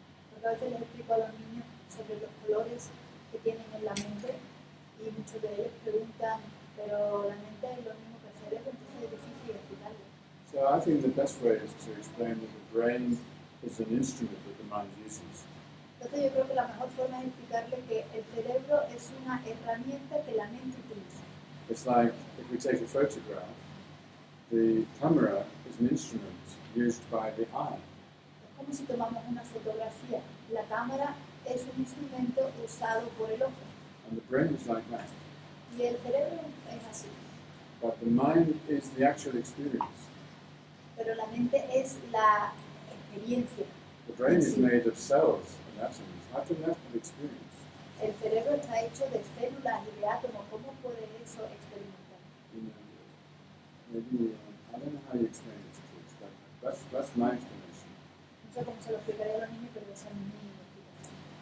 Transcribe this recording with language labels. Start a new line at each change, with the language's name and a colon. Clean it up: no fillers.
Spanish: Porque a veces les explico a los niños sobre los colores que tienen en la mente y muchos de ellos preguntan, pero la mente es lo mismo que el cerebro, entonces es difícil explicarlo.
English: So I think the best way is to explain that the brain is an instrument that the mind uses.
Spanish: Entonces yo creo que la mejor forma es explicarle que el cerebro es una herramienta que la mente utiliza.
English: It's like if we take a photograph, the camera is an instrument used by the eye.
Spanish: Es como si tomamos una fotografía. La cámara es un instrumento usado por el ojo.
English: And the brain is like that.
Spanish: Y el cerebro es así.
English: But the mind is the actual experience.
Spanish: Pero la mente es la experiencia.
English: The brain is
Spanish: Sí.
English: made of cells and atoms. How can that be experience?
Spanish: El cerebro está hecho de células y de átomos. ¿Cómo puede eso experimentar?
English: You know, maybe I don't know how you explain it to kids, but that's my explanation.
Spanish: No sé cómo se lo explicaría a los niños, pero esa es mi explicación.